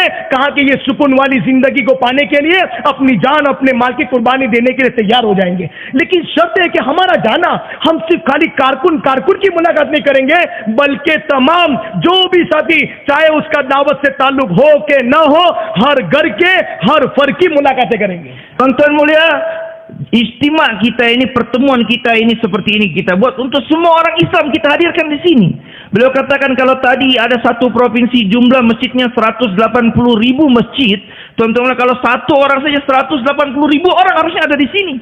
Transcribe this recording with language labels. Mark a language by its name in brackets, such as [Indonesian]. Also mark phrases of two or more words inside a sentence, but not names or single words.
[Hindi] कहा कि ये सुकून वाली जिंदगी को पाने के लिए अपनी जान, अपने माल की कुर्बानी देने के लिए तैयार हो जाएंगे। लेकिन शर्त है कि हमारा जाना, हम सिर्फ खाली कारकुन की मुलाकात नहीं करेंगे, बल्कि तमाम जो भी साथी, चाहे उसका दावत से ताल्लुक हो के न हो, हर घर के हर फर की मुलाकातें करेंगे। [Indonesian] Tuan-tuan mulia, istimewa kita ini, pertemuan kita ini seperti ini kita buat untuk semua orang Islam, kita hadirkan di sini. Beliau katakan kalau tadi ada satu provinsi jumlah masjidnya 180.000 masjid, tuan-tuan mulia, kalau satu orang saja 180.000 orang harusnya ada di sini.